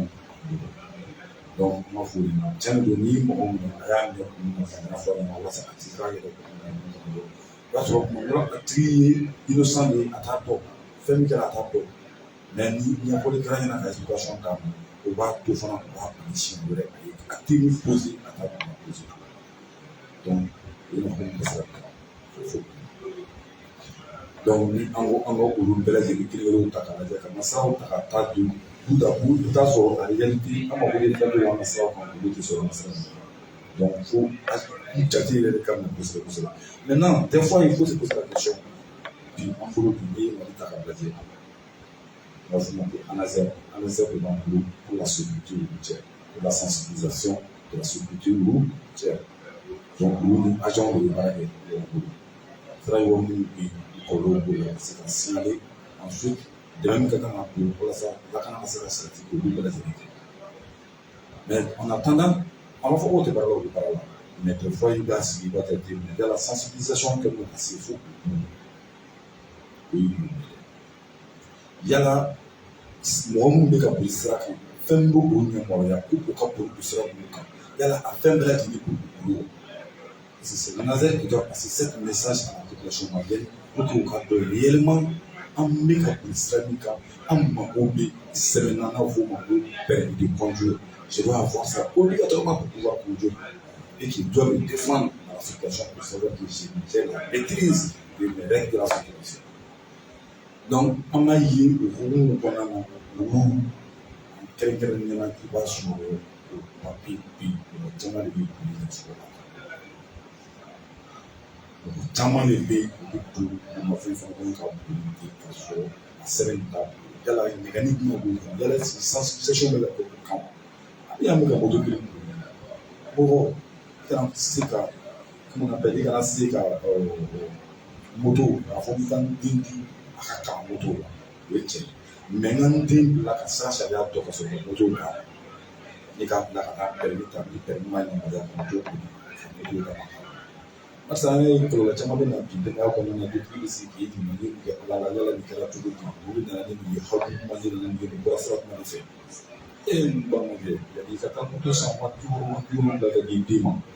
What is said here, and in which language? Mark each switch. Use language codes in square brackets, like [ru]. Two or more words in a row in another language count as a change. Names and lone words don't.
[bm] bolo donc n b'a fɔ o de ma tiɲɛ don ni mɔgɔ minɛ a y'a minɛ kun min na ka n'a fɔ a ɲɛna walasa a tɛ k'a yɛrɛ kɔnɔ o b'a sɔrɔ kuma dɔ la a tigi ye innocent de ye a t'a dɔn fɛn min kɛra a t'a dɔn mais ni ɲɛfɔli kɛra ɲɛna ka éducation d'a ma o b'a to fana o b'a bila siɲɛ wɛrɛ a ye acte min posé a t'a dɔn a [fr] posé donc [bm] o ye mɔgɔ min bɛ se ka donc ni an ko olu bɛɛ lajɛlen kelen-kelenw ta k'a lajɛ ka masiraw ta ka taa don [fr] bout à bout [bm] i bɛ taa sɔrɔ [fr] en réalité [bm] an mago bɛ fɛn dɔ la an ka siraw kan olu tɛ sɔrɔ an ka sira ninnu donc fo jate yɛrɛ de ka minɛ kosɛbɛ kosɛbɛ [fr] maintenant des fois il faut se poser la question [bm] bi an bolo bi n'i ye Mali ta k'a lajɛ [fr] on va [bm] f'o ma ko ANASER de b'an bolo [fr] pour la sécurité routière [bm] pour la sensibilisation de la sécurité routière donc olu ni agent de bɛ baara kɛ ɲɔgɔn bolo sira yɔrɔ minnu bɛ yen kɔlɔlɔw b'o la ka se ka signaler ensuite dɛmɛ min ka kan ka don walasa lakana ka se ka sabati k'olu bɛɛ lajɛlen kɛ [fr] mais en attendant [bm] an b'a fɔ k'o tɛ baara la o bɛ baara la [fr] mais des fois [bm] i b'a sigi i b'a jateminɛ yala sensibilisation kɛ ka se fo o ye mun ye yala mɔgɔ minnu bɛ ka boli sira kan fɛn min b'o ɲɛmɔgɔya ko o ka boli o sira ninnu kan yala a fɛn bɛɛ lajɛlen b'o [fr] bolo c'est l'ANASER qui doit passer ce message à la population malienne pour qu'u [bm] ka dɔn réellement an bɛ ka boli sira min kan an mago bɛ sɛbɛn na n'a fɔ o ma ko [fr] permis de conduire je dois avoir ça obligatoirement pour pouvoir conduire et qui doit me défendre dans la situation pour savoir que j'ai la maîtrise de mes règles de la circulation [bm] donc an b'a ye o hukumu kɔnɔna na olu kɛrɛnkɛrɛnnenya la i b'a sɔrɔ o papier bɛ yen mɔgɔ caman de bɛ boli ka sɔrɔ la mɔgɔ caman de bɛ yen u bɛ don u ma fɛn fɛn kɔnɔ ka boli ka sɔrɔ a sɛbɛn t'a bolo yala ɲɛgɛnni jumɛn b'o kan yala sensibilisation bɛ ka kɛ o kan n'i y'a mɛn ka moto kelen mɔgɔ kana se ka [fr] comment on appelle [bm] i kana se ka moto k'a fɔ k'i ka n den di a ka kalan moto la o ye tiɲɛ mais n ka n den bila ka sira sariya dɔn ka sɔrɔ ka moto bila ne k'a bila ka taa permis ta ni permis ma yamaruya ka moto boli ka moto d'a ma barisa an ye kɔlɔlɔ caman bɛ na bi denbaya kɔnɔna na dutigi bɛ se k'i ɲininka ni kɛ ala la yala nin kɛra cogo di olu nana ni nin ye hakili ɲuman ye nin ye nin bɔra sira jumɛn fɛ e ye nin balimakɛ yanni i ka taa moto san wa bi wolonwula ka di den ma